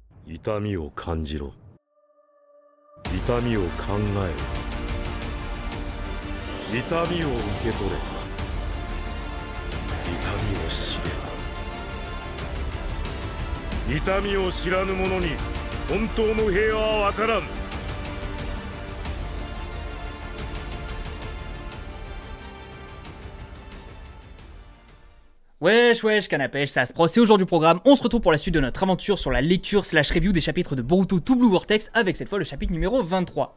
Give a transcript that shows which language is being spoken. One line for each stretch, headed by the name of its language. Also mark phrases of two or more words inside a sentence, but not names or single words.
Japanese: 痛みを感じろ。痛みを考えろ。痛みを受け取れ。痛みを知れ。痛みを知らぬ者に本当の平和は分からん。
French: Wesh wesh canapèche, ça se pro, c'est aujourd'hui du programme, on se retrouve pour la suite de notre aventure sur la lecture slash review des chapitres de Boruto To Blue Vortex avec cette fois le chapitre numéro 23.